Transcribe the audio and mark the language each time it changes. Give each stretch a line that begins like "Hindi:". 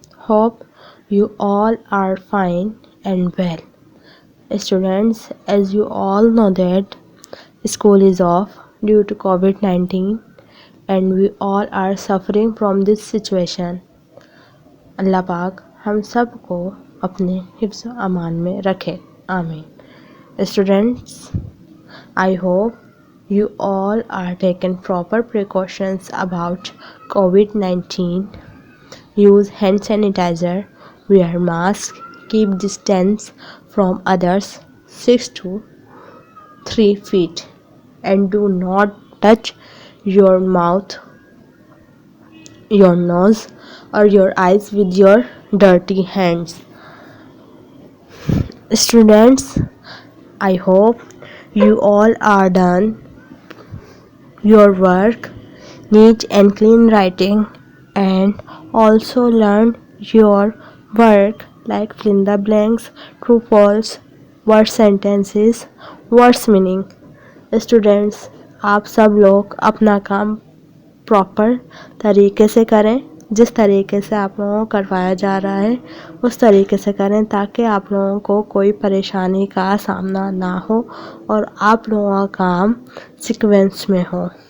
English: Hope you all are fine and well. Students, as you all know that school is off due to COVID-19 and we all are suffering from this situation.
Urdu: اللہ پاک ہم سب کو اپنے حفظ و امان میں رکھے. آمین.
English: Students, I hope you all are taking proper precautions about COVID-19. Use hand sanitizer, wear mask, keep distance from others 6 to 3 feet, and do not touch your mouth, your nose, or your eyes with your dirty hands. Students, I hope you all are done your work, neat and clean writing, and also learn your work like fill in the blanks, true false, word sentences, words meaning.
Urdu: Students, آپ سب لوگ اپنا کام proper طریقے سے کریں. جس طریقے سے آپ لوگوں کو کروایا جا رہا ہے اس طریقے سے کریں تاکہ آپ لوگوں کو کوئی پریشانی کا سامنا نہ ہو اور آپ لوگوں کا کام سیکوینس میں ہو.